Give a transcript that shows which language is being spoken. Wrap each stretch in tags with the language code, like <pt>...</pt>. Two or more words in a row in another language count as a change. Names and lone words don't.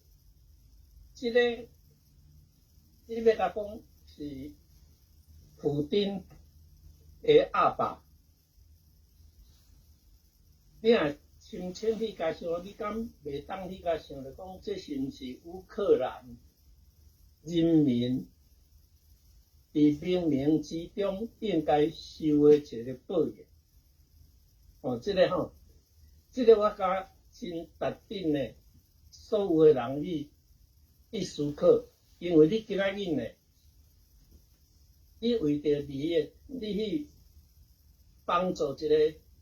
<nan>即个你要甲讲是普丁的阿爸，你若深深去甲想，你敢袂当去甲想着讲，这是毋是乌克兰人民伫伫冥冥之中应该受的一个报应。这个吼，这个我感真值得呢，所有的人去思考，因为你今仔日呢，你为着利益，你去帮助一个</nan>